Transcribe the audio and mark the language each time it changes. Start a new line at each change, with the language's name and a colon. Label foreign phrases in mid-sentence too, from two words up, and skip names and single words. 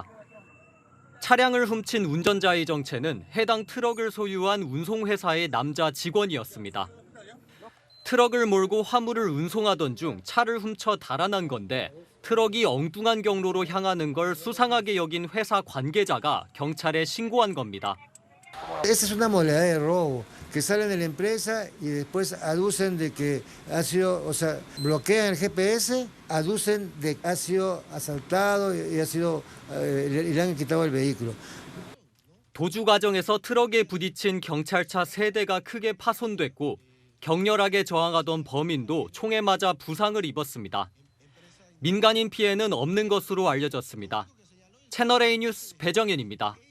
Korean: 차량을 훔친 운전자의 정체는 해당 트럭을 소유한 운송회사의 남자 직원이었습니다. 트럭을 몰고 화물을 운송하던 중 차를 훔쳐 달아난 건데 트럭이 엉뚱한 경로로 향하는 걸 수상하게 여긴 회사 관계자가 경찰에 신고한 겁니다.
Spanish: Esta es una modalidad de robo que salen de la empresa y después aducen de que ha sido, o sea, bloquean el GPS, aducen de que ha sido asaltado y ha sido y le han quitado el vehículo.
Korean: 도주 과정에서 트럭에 부딪힌 경찰차 3대가 크게 파손됐고 격렬하게 저항하던 범인도 총에 맞아 부상을 입었습니다. 민간인 피해는 없는 것으로 알려졌습니다. 채널A 뉴스 배정현입니다.